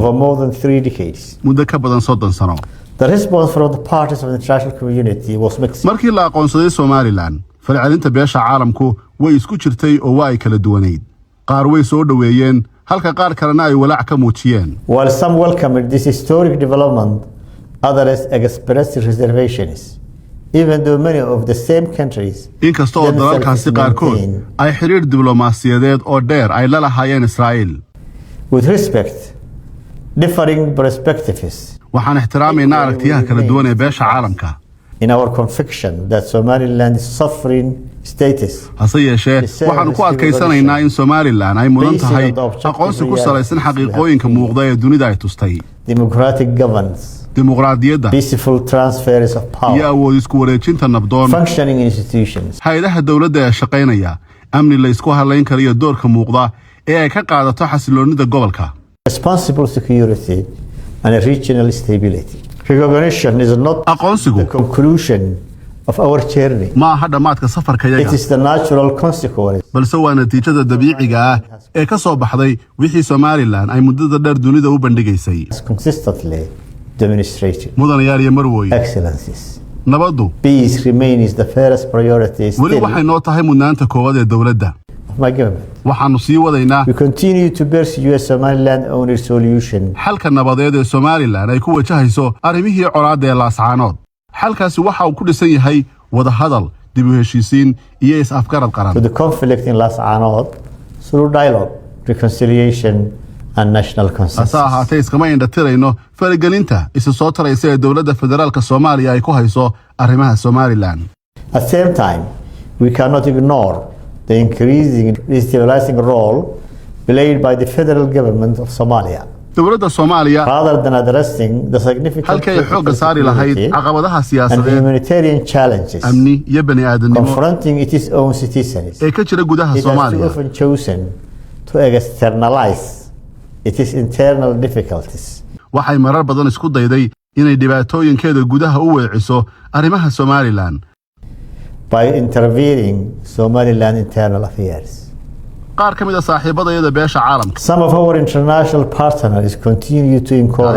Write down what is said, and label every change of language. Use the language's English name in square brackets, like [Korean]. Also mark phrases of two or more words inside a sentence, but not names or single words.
[English] over more than 3 decades. [Somali] muddo ka badan 30 sano. [English] The response from the parties of the international community was mixed. [Somali] markii la aqoonsaday Somaliland falcelinta beesha caalamku way isku jirtay oo waa ay kala duwaneyd. qaar way soo dhaweeyeen halka qaar kalena ay walaac ka muujiyeen. [English] While some welcomed this historic development, others expressed reservations, even though many of the same countries [Somali] inkastoo dalalkaasi qaarkood ay xiriir diblomaasiyadeed oo dheer ay la lahaayeen Israa'iil. [English] with respect, differing perspectives, [Somali] waxaan ixtiraamaynaa aragtiyaha kala duwan ee beesha caalamka. [English] in our conviction that Somaliland is sovereign status. [Somali] hase yeeshee waxaanu ku adkaysanaynaa in Somaliland ay mudan tahay aqoonsi ku salaysan xaqiiqooyinka muuqda ee dunida ay tustay. [English] Democratic governance, [Somali] dimuqraadiyadda [English] peaceful transfers of [Somali] iyo [English] power, [Somali] awood isku wareejinta nabdoon, [English] functioning institutions, [Somali] hay'adaha dowladda ee shaqaynaya, amni la isku halayn kariyo doorka muuqda ee ay ka qaadato xasiloonida gobolka. [English] responsible security, and regional stability. Recognition is not [Somali] aqoonsigu [English] the conclusion of our journey. [Somali] ma aha dhammaadka safarka [English] It [Somali] yaga [English] is the natural consequence [Somali] balse waa natiijada dabiiciga ah ee ka soo baxday wixii Somaliland ay muddada dheer dunida u bandhigaysay. [English] as consistently demonstrated. [Somali] mudanayaal iyo marwooyin. [English] Excellencies, [Somali] nabaddu [English] peace remains the first priority [Somali] weli [English] still [Somali] waxay noo tahay mudnaanta koowaad ee dowladda. [English] of my government. [Somali] waxaanu sii wadaynaa [English] We continue to pursue a Somaliland own solution [Somali] xalka nabadeed ee Somaliland ay ku wajahayso arrimihii colaadda ee laascaanood. xalkaasi waxa uu ku dhisan yahay wada hadal, dib u heshiisiin iyo is-afgarad [English] to [Somali] qaran. [English] the conflict in Laascaanood through dialogue, reconciliation, and national [Somali] hase [English] consensus. [Somali] ahaatee iskama indhatirayno faragelinta isa soo taraysa ee dowladda federaalka Soomaaliya ay ku hayso arrimaha Somaliland. [English] At the same time, we cannot ignore the increasing destabilizing role played by the federal government of Somalia. [Somali] dowladda Soomaaliya [English] Rather than addressing the significant [Somali] halkay xoogga [English] political [Somali] saari lahayd [English] security [Somali] caqabadaha [English] and [Somali] siyaasadeed, [English] humanitarian challenges [Somali] amni iyo bani'aadanimo [English] confronting its own citizens, [Somali] ee ka jira gudaha [English] it has too [Somali] Soomaaliya. [English] often chosen to externalize its internal difficulties. [Somali] waxay marar badan isku dayday inay dhibaatooyinkeeda gudaha u weeciso arrimaha Somaliland. [English] by intervening Somaliland internal affairs. [Somali] qaar ka mid ah saaxiibadayada beesha caalamka [English] Some of our international partners continue to encourage